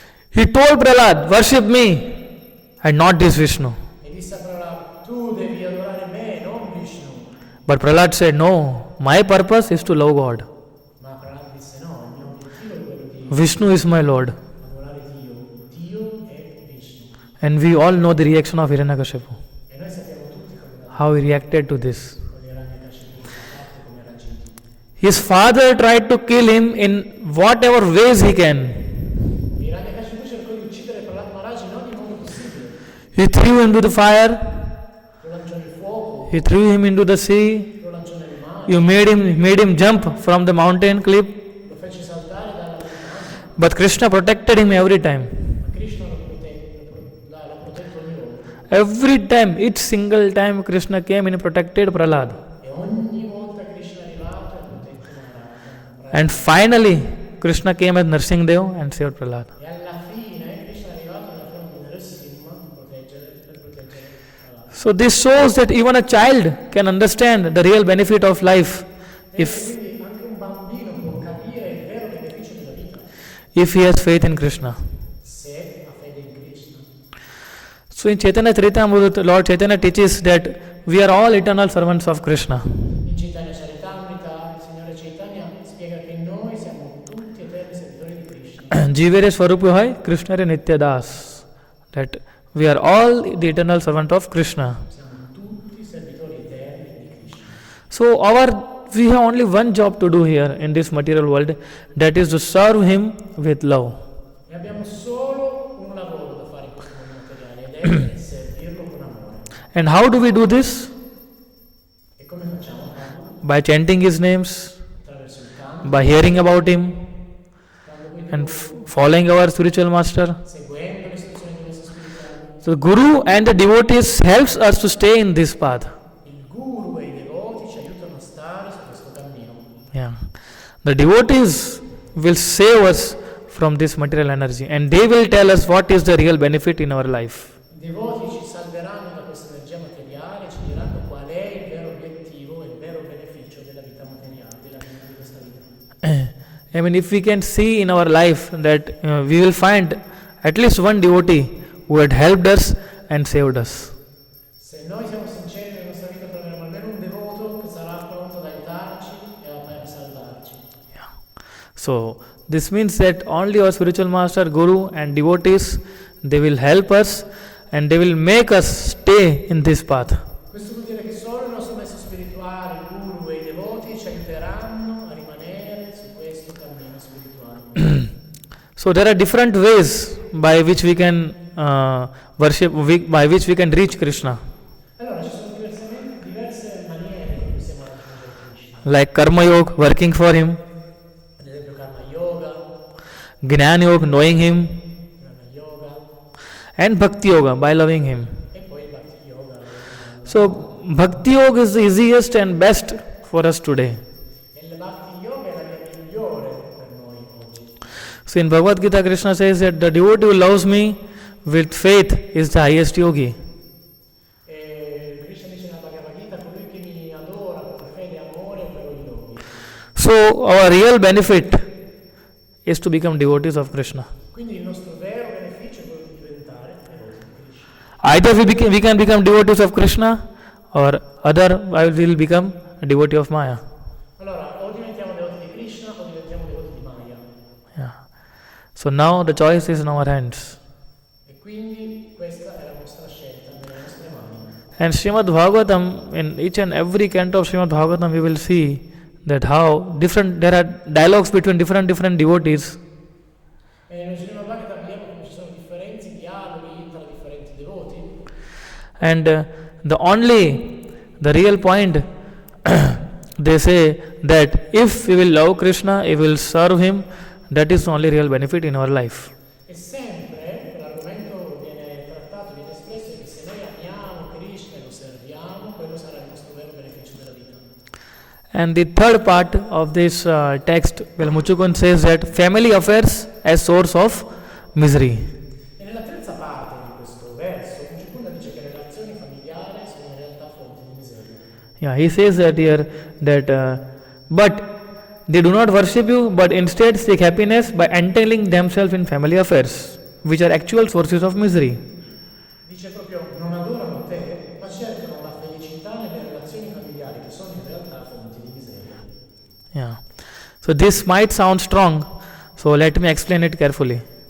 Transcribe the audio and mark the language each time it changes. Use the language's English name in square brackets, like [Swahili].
[English] He told Prahlad, worship me and not this Vishnu. [Italian] E disse a Prahlad, tu devi adorare me, non Vishnu. [English] But Prahlad said, no, my purpose is to love God. [Italian] Ma Prahlad disse no, il mio obiettivo è quello di [English] Vishnu is my Lord. [Italian] adorare Dio. Dio è Vishnu. [English] And we all know the reaction of Hiranyakashipu. [Italian] E noi sappiamo tutti come [English] How he reacted to this. [Italian] Hiranyakashipu ha fatto, come ha reagito. [English] His father tried to kill him in whatever ways he can. [Italian] Hiranyakashipu cercò di uccidere Prahlad Maharaj in ogni modo possibile. [English] He threw him into the fire. [Italian] Lo lanciò nel fuoco, [English] He threw him into the sea. [Italian] lo lanciò nel mare, [English] You made him jump from the mountain cliff. [Italian] lo fece saltare dalla montagna. [English] But Krishna protected him every time. [Italian] Ma Krishna l'ha protetto ogni volta. [English] Every time, each single time Krishna came and protected Prahlad. [Italian] E ogni volta Krishna è arrivato ha protetto Maharaj. [English] And finally, Krishna came as Narsingdev and saved Prahlad. [Italian] E alla fine Krishna è arrivato nella forma di Narasimha per proteggere Prahlad. [English] So this shows that even a child can understand the real benefit of life if [Italian] Quindi anche un bambino può capire il vero beneficio della vita [English] he has faith in Krishna. [Italian] se ha fede in Krishna. [English] So in Chaitanya Charitamrita, Lord Chaitanya teaches that we are all eternal servants of Krishna. [Italian] In Chaitanya Charitamrita il Signore Chaitanya spiega che noi siamo tutti eterni servitori di Krishna. [Bangla] Jivere Swarupa hai Krishna re Nitya Das. [English] That we are all the eternal servant of Krishna. [Italian] Siamo tutti servitori eterni di Krishna. [English] So we have only one job to do here in this material world, that is to serve him with love. [Italian] E abbiamo solo un lavoro da fare in questo mondo materiale ed è servirlo con amore. [English] And how do we do this? [Italian] E come facciamo a farlo? [English] By chanting his names, [Italian] Attraverso il canto, [English] by hearing about him, [Italian] quando quindi [English] and following our spiritual master. [Italian] seguendo le istruzioni di questo spirituale. [English] So the Guru and the devotees helps us to stay in this path. [Italian] Il guru e i devoti ci aiutano a stare su questo cammino. [English] Yeah. The devotees will save us from this material energy and they will tell us what is the real benefit in our life. [Italian] I devoti ci salveranno da questa energia materiale, ci diranno qual è il vero obiettivo e il vero beneficio della vita materiale, della vita di questa vita. [English] I mean, if we can see in our life that we will find at least one devotee who had helped us and saved us. [Italian] Se noi siamo sinceri nella nostra vita troveremo almeno un devoto che sarà pronto ad aiutarci e a salvarci. [English] So this means that only our spiritual master, Guru and devotees, they will help us and they will make us stay in this path. [Italian] Questo vuol dire che solo il nostro maestro spirituale, il guru e i devoti ci aiuteranno a rimanere su questo cammino spirituale. [English] So there are different ways by which we can worship, by which we can reach Krishna. [Italian] Allora ci sono diverse maniere in cui possiamo raggiungere Krishna. [English] Like Karma Yoga, working for him, [Italian] Ad esempio Karma Yoga, [English] Jnana Yoga, knowing him, [Italian] Jnana Yoga [English] and Bhakti Yoga, by loving him. [Italian] e poi il Bhakti Yoga. [English] So Bhakti Yoga is the easiest and best for us today. [Italian] E il Bhakti Yoga è la via migliore per noi oggi. [English] So in Bhagavad Gita, Krishna says that the devotee who loves me with faith is the highest yogi. [Italian] E Krishna dice nella Bhagavad Gita, colui che mi adora con fede e amore è un vero yogi. [English] So our real benefit is to become devotees of Krishna. [Italian] Quindi il nostro vero beneficio è quello di diventare devoti di Krishna. [English] Either we can become devotees of Krishna or other I will become a devotee of Maya. [Italian] Allora, o diventiamo devoti di Krishna o diventiamo devoti di Maya. [English] Yeah. So now the choice is in our hands. [Italian] E quindi questa è la nostra scelta nelle nostre mani. [English] And Srimad Bhagavatam, in each and every canto of Srimad Bhagavatam, we will see that how there are dialogues between different devotees. [Italian] E nello Srimad Bhagavatam vediamo come ci sono differenti dialoghi tra differenti devoti. [English] And the real point, they say that if we will love Krishna, if we will serve him, that is the only real benefit in our life. [Italian] E sempre l'argomento viene trattato, viene espresso che se noi amiamo Krishna e lo serviamo, quello sarà il nostro vero beneficio della vita. [English] And the third part of this text, well, Muchukund says that family affairs as source of misery. [Italian] E nella terza parte di questo verso, Muchukunda dice che le relazioni familiari sono in realtà fonti di miseria. [English] Yeah, he says that here that but they do not worship you, but instead seek happiness by entangling themselves in family affairs, which are actual sources of misery. [Italian] Dice proprio non adorano te, ma cercano la felicità nelle relazioni familiari che sono in realtà fonti di miseria. [English] Yeah. So this might sound strong, so let me explain it carefully.